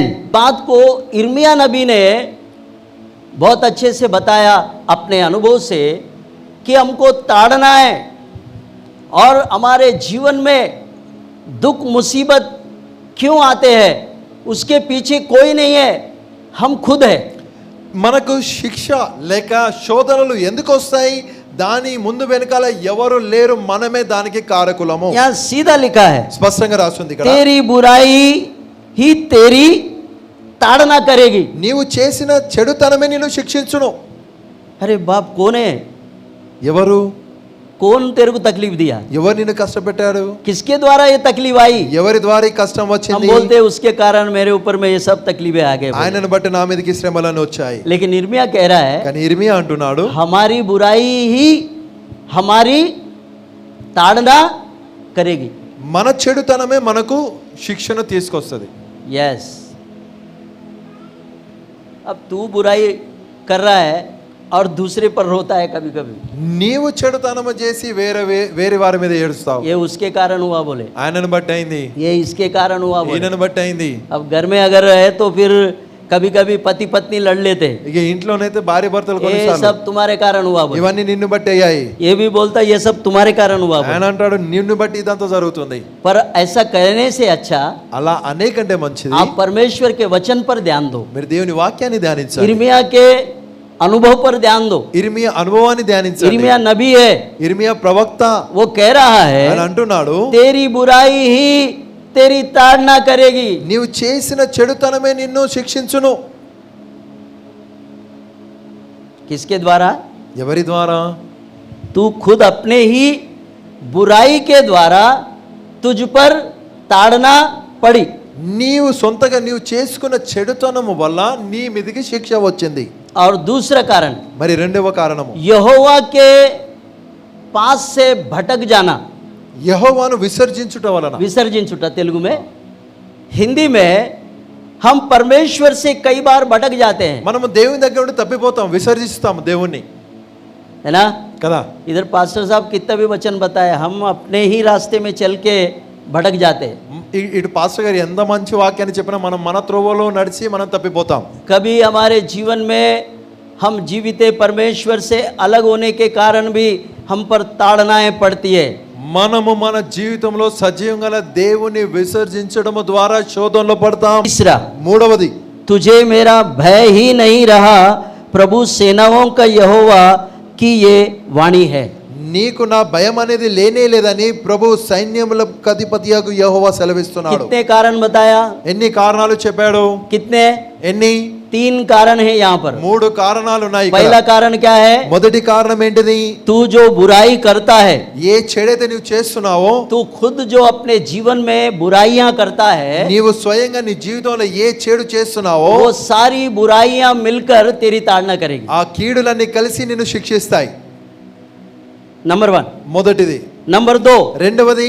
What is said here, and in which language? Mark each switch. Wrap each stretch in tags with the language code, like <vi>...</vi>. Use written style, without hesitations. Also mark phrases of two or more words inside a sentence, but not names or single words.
<hi>बात को इर्मिया नबी ने बहुत अच्छे से बताया अपने अनुभव से कि हमको ताड़ना है और हमारे जीवन में दुख मुसीबत क्यों आते हैं, उसके पीछे कोई नहीं है, हम खुद है।</hi> <te>మనకు శిక్ష లేక శోధనలు ఎందుకు వస్తాయి, దాని ముందు వెనకాల ఎవరు లేరు, మనమే దానికి కారకులము.</te> <hi>यहाँ सीधा लिखा है,</hi> <te>స్పష్టంగా రాస్తుంది ఇక్కడ,</te> <hi>तेरी बुराई ही तेरी ताड़ना करेगी।</hi> <te>నీవు చేసిన చెడుతనమే నిన్ను శిక్షించును.</te> <hi>अरे बाप, कौन है?</hi> <te>ఎవరు</te> <hi>कौन तेरे को तकलीफ दिया?</hi> <te>ఎవరు నిన్ను కష్టపెట్టాడు,</te> <hi>किसके द्वारा ये तकलीफ आई?</hi> <te>ఎవరి ద్వారా ఈ కష్టం</te> <hi>हम</hi> <te>వచ్చింది.</te> <hi>बोलते हैं उसके कारण मेरे ऊपर में ये सब तकलीफें आ गए।</hi> <te>ఆయనను బట్టి నా మీదకి శ్రమలను వచ్చాయి.</te> <hi>लेकिन इर्मिया कह रहा है,</hi> <te>కానీ ఇర్మియా అంటున్నాడు,</te> <hi>हमारी बुराई ही हमारी ताड़ना करेगी।</hi> <te>మన చెడుతనమే మనకు శిక్షను తీసుకొస్తుంది.</te> <hi>यस। अब तू बुराई कर रहा है और दूसरे पर रोता है कभी कभी,</hi> <te>నీవు చెడుతనము చేసి వేరే వారి మీద ఏడుస్తావు.</te> <hi>ये उसके कारण हुआ बोले,</hi> <te>ఆయనను బట్టి అయింది,</te> <hi>ये इसके कारण हुआ बोले।</hi> <te>ఈయనను బట్టి అయింది.</te> <hi>अब घर में अगर है तो फिर कभी कभी पति पत्नी लड़ लेते,</hi> <te>ఇక ఇంట్లోనైతే భార్య భర్తలు</te> <hi>ये</hi> <te>కొన్నిసార్లు</te> <hi>सब तुम्हारे कारण हुआ बोले।</hi> <te>ఇవన్నీ నిన్ను బట్టి అయ్యాయి.</te> <hi>ये भी बोलता ये सब तुम्हारे कारण हुआ बोले।</hi> <te>ఆయన అంటాడు నిన్ను బట్టి ఇదంతా జరుగుతుంది.</te> <hi>पर ऐसा कहने से अच्छा</hi> <te>అలా అనేకంటే మంచిది</te> <hi>आप परमेश्वर के वचन पर ध्यान दो,</hi> <te>మీరు దేవుని వాక్యాన్ని ధ్యానించాలి.</te> <hi>इर्मिया के अनुभव पर ध्यान दो।</hi> <te>ఇర్మియా అనుభవాన్ని ధ్యానించాలి.</te> <hi>इर्मिया नबी है,</hi> <te>ఇర్మియా ప్రవక్త</te> <hi>वो कह रहा</hi> <te>ఆయన</te> <hi>है</hi> <te>అంటున్నాడు,</te> <hi>तेरी बुराई ही तेरी ताड़ना करेगी।</hi> <te>నీవు చేసిన చెడుతనమే నిన్ను శిక్షించును.</te> <hi>किसके द्वारा?</hi> <te>ఎవరి ద్వారా?</te> <hi>तू खुद अपने ही बुराई के द्वारा तुझ पर ताड़ना पड़ी।</hi> <te>నీవు సొంతగా నీవు చేసుకున్న చెడుతనము వల్ల నీ మీదకి శిక్ష వచ్చింది.</te> <hi>और दूसरा कारण,</hi> <te>మరి రెండవ కారణము</te> <hi>यहोवा के पास से भटक जाना,</hi> <te>యెహోవాను విసర్జించుట వలన.</te> <hi>विसर्जन छुटा तेलुगु में। हिंदी में हम परमेश्वर से कई बार भटक जाते हैं,</hi> <te>మనము దేవుని దగ్గర నుండి తప్పిపోతాం, విసర్జిస్తాము దేవుణ్ణి</te> <hi>है ना।</hi> <te>కదా.</te> <hi>इधर पास्टर साहब कितना भी वचन बताए, हम अपने ही रास्ते में चल के भटक जाते हैं।</hi> <te>ఇటు పాస్టర్ గారు ఎంత మంచి వాక్యాన్ని చెప్పినా మనం మన త్రోవలో నడిచి మనం తప్పిపోతాం.</te> <hi>कभी हमारे जीवन में हम जीवित परमेश्वर से अलग होने के कारण भी हम पर ताड़नाएं पड़ती है।</hi> <te>మనము మన జీవితంలో సజీవం గల దేవుని విసర్జించడం ద్వారా శోధనలో పడతాం.</te> <hi>तीसरा,</hi> <te>మూడవది</te> <hi>तुझे मेरा भय ही नहीं रहा, प्रभु सेनाओं का यहोवा की ये वाणी है।</hi> <te>నీకు నా భయం అనేది లేనే లేదని ప్రభు సైన్యములకు అధిపతియగు యెహోవా సెలవిస్తున్నాడు.</te> <hi>कितने कारण बताया?</hi> <te>ఎన్ని కారణాలు చెప్పాడు?</te> <hi>कितने?</hi> <te>ఎన్ని?</te> <hi>3 कारण है यहाँ पर।</hi> <te>3 కారణాలు ఉన్నాయి.</te> <hi>पहला कारण क्या है?</hi> <te>మొదటి కారణం ఏంటిది?</te> <hi>तू जो बुराई करता है,</hi> <te>ఏ చెడైతే నువ్వు చేస్తున్నావో,</te> <hi>तू खुद जो अपने जीवन में बुराइयां करता है,</hi> <te>నీవు స్వయంగా నీ జీవితంలో ఏ చెడు చేస్తున్నావో</te> <hi>वो सारी बुराइयां मिलकर तेरी ताड़ना करेगी।</hi> <te>ఆ కీడులన్నీ కలిసి నిన్ను శిక్షిస్తాయి.</te> <hi>नंबर 1।</hi> <te>మొదటిది.</te> <hi>नंबर 2,</hi> <te>రెండవది,</te>